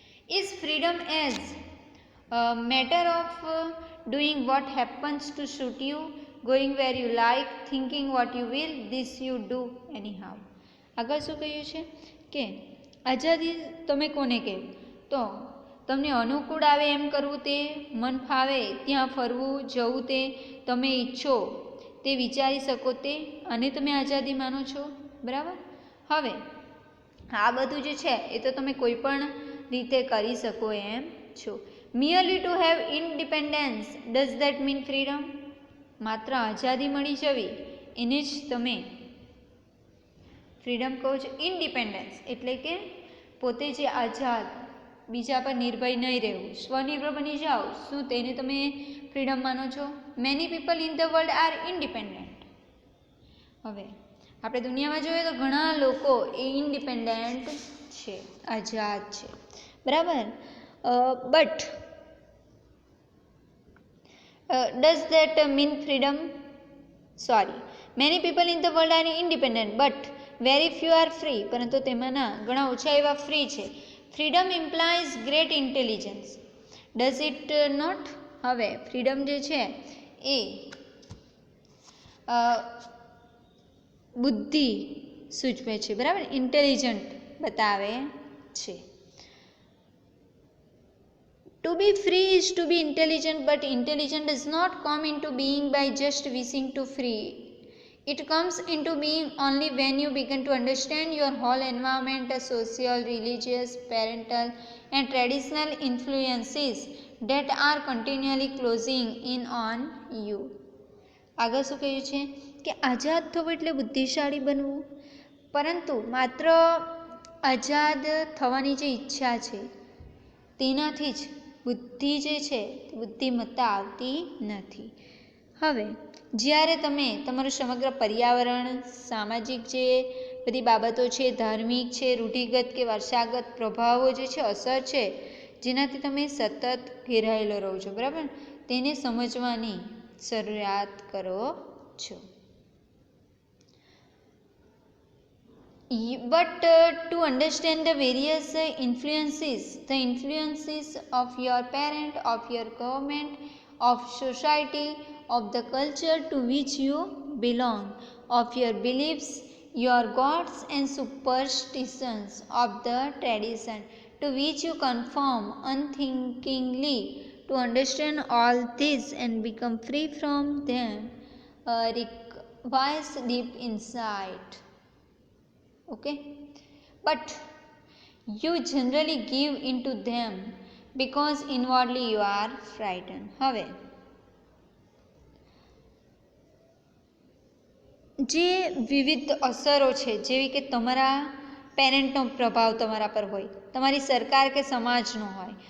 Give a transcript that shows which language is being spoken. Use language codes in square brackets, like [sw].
[en] Is freedom as matter of doing what happens to suit you, going where you like, thinking what you will, this you do anyhow. [gu] આગળ શું કહ્યું છે કે આઝાદી તમે કોને કહે? તો તમને અનુકૂળ આવે એમ કરવું, તે મન ફાવે ત્યાં ફરવું, જવું, તે તમે ઈચ્છો તે વિચારી શકો, તે અને તમે આઝાદી માનો છો. બરાબર. હવે આ બધું જે છે એ તો તમે કોઈ પણ રીતે કરી શકો એમ છો. [en] merely to have independence, does that mean freedom? [gu] માત્ર આઝાદી મળી જવી એને જ તમે ફ્રીડમ કહો છો. ઇન્ડિપેન્ડન્સ એટલે કે પોતે જે આઝાદ, બીજા પર નિર્ભય નહીં રહેવું, સ્વનિર્ભર બની જાઓ, શું તેને તમે ફ્રીડમ માનો છો? [en] Many people in the world are independent. [gu] હવે આપણે દુનિયામાં જોઈએ તો ઘણા લોકો એ ઇન્ડિપેન્ડન્ટ છે, આઝાદ છે. બરાબર. [en] But does that mean freedom? Sorry, many people in the world are independent but very few are free. [gu] પરંતુ તેમાંના ઘણા ઓછા એવા ફ્રી છે. [en] Freedom implies great intelligence, does it not? [gu] હવે ફ્રીડમ જે છે એ બુદ્ધિ સૂચવે છે, બરાબર, ઇન્ટેલિજન્ટ બતાવે છે. [en] To be free is to be intelligent, but intelligence does not come into being by just wishing to free. It comes into being only when you begin to understand your whole environment, social, religious, parental and traditional influences that are continually closing in on you. [gu] આગળ શું કહ્યું છે કે આઝાદ થવું એટલે બુદ્ધિશાળી બનવું, પરંતુ માત્ર આઝાદ થવાની જે ઈચ્છા છે તેનાથી જ બુદ્ધિ જે છે બુદ્ધિમત્તા આવતી નથી. હવે જ્યારે તમે તમારું સમગ્ર પર્યાવરણ, સામાજિક જે બધી બાબતો છે, ધાર્મિક છે, રૂઢિગત કે વારસાગત પ્રભાવો જે છે, અસર છે, જેનાથી તમે સતત ઘેરાયેલો રહો છો, બરાબર, તેને સમજવાની શરૂઆત કરો છો. [en] But to understand the various influences of your parent, of your government, of society, of the culture to which you belong, of your beliefs, your gods and superstitions, of the tradition to which you conform unthinkingly, to understand all this and become free from them requires deep insight. Okay, but you generally give into them because inwardly you are frightened. [gu] હવે જે વિવિધ અસરો છે, જેવી કે તમારા પેરેન્ટનો પ્રભાવ તમારા પર હોય, તમારી સરકાર કે સમાજનો હોય,